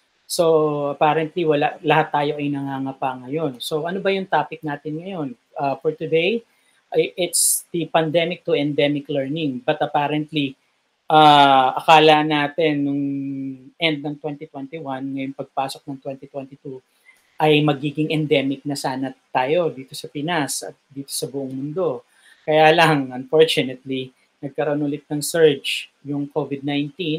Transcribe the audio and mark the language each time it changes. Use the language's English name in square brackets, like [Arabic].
[Filipino] So apparently lahat tayo ay nangangapa ngayon. So ano ba yung topic natin ngayon? [English] For today, it's the pandemic to endemic learning. [Filipino] But apparently, akala natin nung end ng 2021, ngayong pagpasok ng 2022, ay magiging endemic na sana tayo dito sa Pinas at dito sa buong mundo. Kaya lang, unfortunately, nagkaroon ulit ng surge yung COVID-19.